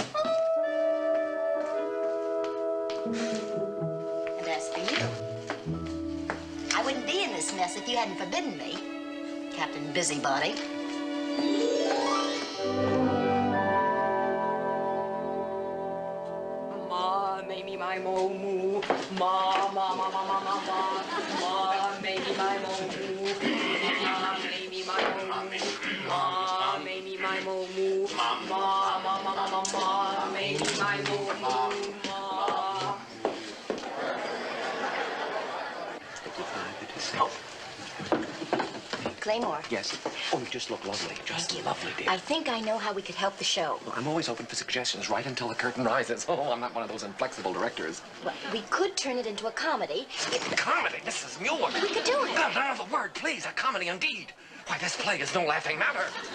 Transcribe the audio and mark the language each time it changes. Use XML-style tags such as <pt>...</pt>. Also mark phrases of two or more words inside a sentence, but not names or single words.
<en>And as for you, I wouldn't be in this mess if you hadn't forbidden me, Captain Busybody. my mo moo. Ma, ma, ma, ma, ma, ma, ma. Ma, maybe my mo moo. Ma, maybe my mo moo. Ma, maybe my mo moo. Ma, ma, ma, ma, ma, ma, maybe my mo moo. Ma. Claymore. Yes. Oh, you just look lovely. Just lovely, dear. I think I know how we could help the show. Well, I'm always open for suggestions right until the curtain rises. Oh, I'm not one of those inflexible directors. Well, we could turn it into a comedy. Comedy? Mrs. Muir. We could do it. No, another word, please. A comedy indeed. Why, this play is no laughing matter.</en>